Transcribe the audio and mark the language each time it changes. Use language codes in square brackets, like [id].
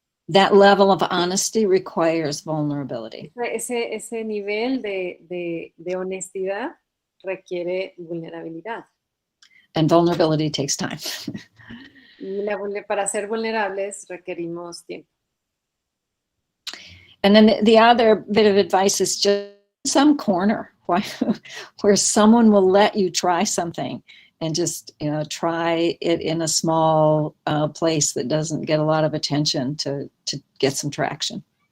[en] That level of honesty requires vulnerability. [es] Ese nivel de honestidad requiere vulnerabilidad. [en] And vulnerability takes time. [es] Y para ser vulnerables requerimos tiempo. [en] And then the other bit of advice is just some corner where someone will let you try something and just, try it in a small place that doesn't get a lot of attention to get some traction.